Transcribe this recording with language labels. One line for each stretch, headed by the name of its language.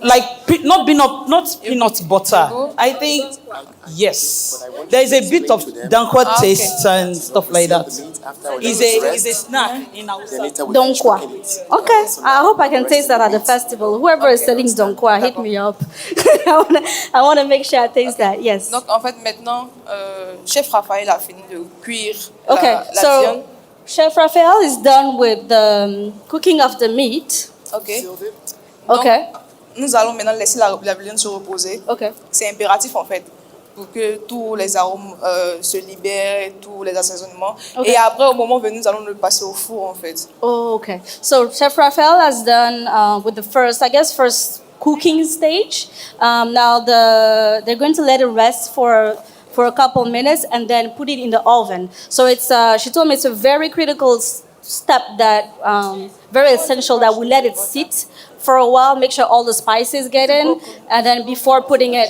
English: Like not peanut butter. I think yes. There is a bit of dankwa taste and stuff like that. It's a snack in our Donkwa. Okay, I hope I can taste that at the festival. Whoever is selling donkwa, hit me up. I want to make sure I taste that. Yes.
French: Donc en fait maintenant, Chef Raphaël a fini de cuire
English: okay,
French: la
English: so
French: viande.
English: Chef Raphael is done with the cooking of the meat. Okay. Okay.
French: Donc, nous allons maintenant laisser la viande se reposer.
English: Okay.
French: C'est impératif en fait pour que tous les arômes se libèrent, tous les assaisonnements.
English: Okay.
French: Et après, au moment venu, nous allons le passer au four en fait.
English: Oh, okay. So Chef Raphael has done with the first cooking stage. Now they're going to let it rest for a couple minutes and then put it in the oven. So it's she told me it's a very critical step that very essential that we let it sit for a while, make sure all the spices get in, and then before putting it.